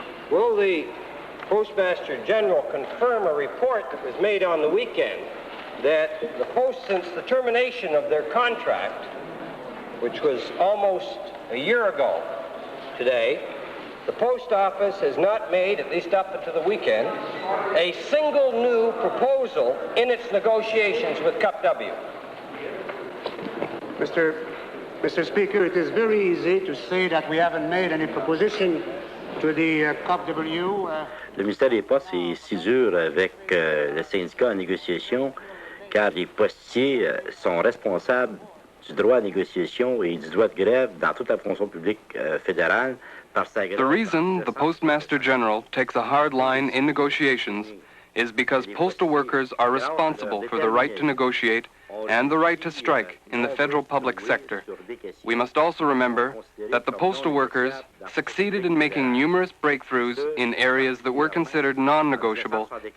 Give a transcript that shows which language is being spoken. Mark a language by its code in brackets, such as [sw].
[en] Will the Postmaster General confirm a report that was made on the weekend that the Post, since the termination of their contract, which was almost a year ago today, the Post Office has not made, at least up until the weekend, a single new proposal in its negotiations with CUPW? Mr. Speaker, it is very easy to say that we haven't made any proposition to the CUPW. [fr] Le ministère des Postes est si dur avec le syndicat en négociation, car les postiers sont responsables du droit à négociation et du droit de grève dans toute la fonction publique fédérale. [en] The reason the Postmaster General takes a hard line in negotiations is because postal workers are responsible for the right to negotiate and the right to strike in the federal public sector. We must also remember that the postal workers succeeded in making numerous breakthroughs in areas that were considered non-negotiable.